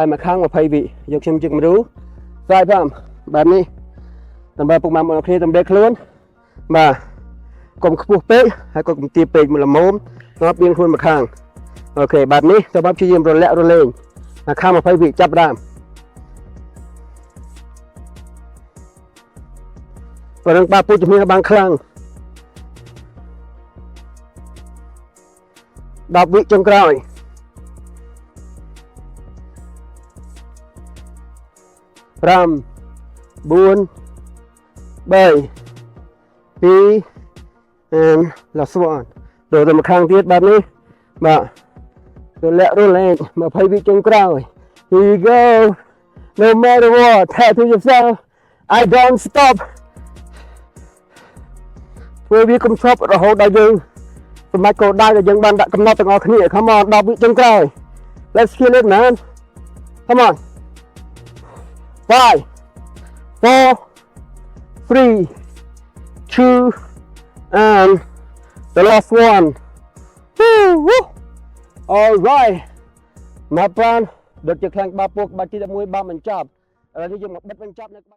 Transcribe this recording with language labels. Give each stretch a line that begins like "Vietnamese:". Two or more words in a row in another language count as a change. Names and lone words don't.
Khmer: មួយខាង20វិយកខ្ញុំជាគំរូខ្សែផមបែបនេះដើម្បីពុកម៉ែបងប្អូនគ្នាតម្រេកខ្លួនបាទកុំខ្ពស់ពេកហើយក៏កុំទាបពេកមួយល្មមងាប់បៀងខ្លួនមួយខាងអូខេបែបនេះទៅបាប់ព្យាយាមរលាក់រលែងមួយខាង20វិចាប់ដើមបើនឹងបាពុជជំនាញបានខ្លាំង10វិចុងក្រោយ
English: 5 4 3 2 and last one
Khmer: ចូលទៅមួយខាងទៀតបែបនេះបាទរលាក់រលែង20វិចុងក្រោយ
English: Here you go no matter what tell to yourself I don't stop
Khmer: ធ្វើវាកុំឈប់រហូតដល់យើងសម្រាប់គោលដៅដែលយើងបានដាក់កំណត់ទាំងអស់គ្នា
English: Come on
Khmer: 10វិចុងក្រោយ
English: Let's kill it man Come on 5 4 3 2 and the last one Woo! All right
Khmer: មកប្រានដូចជាខ្លាំងបាពុកបាច់ទី11បានបញ្ចប់ឥឡូវនេះយើងមកបិទបញ្ចប់នៅ